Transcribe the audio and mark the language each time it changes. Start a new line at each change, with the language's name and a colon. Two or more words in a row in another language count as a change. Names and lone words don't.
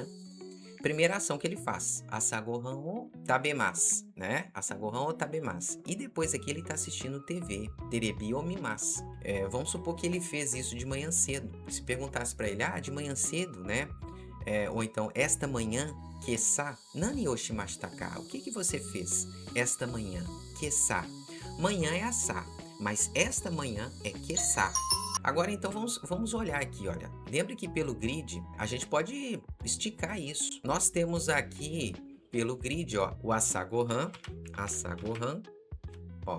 Portuguese: Primeira ação que ele faz,
Japanese: asagohan o tabemasu,
Portuguese: né,
Japanese: asagohan o tabemasu.
Portuguese: E depois aqui ele tá assistindo TV,
Japanese: terebi o mimasu.
Portuguese: Vamos supor que ele fez isso de manhã cedo. Se perguntasse para ele, de manhã cedo, né, ou então, esta manhã,
Japanese: kessa, nani oshimashita ka?
Portuguese: O que você fez esta manhã? Kessa. Manhã é asa, mas esta manhã é kessa. Agora, então, vamos olhar aqui, olha. Lembra que pelo grid, a gente pode esticar isso. Nós temos aqui, pelo grid, ó, o asagohan, ó.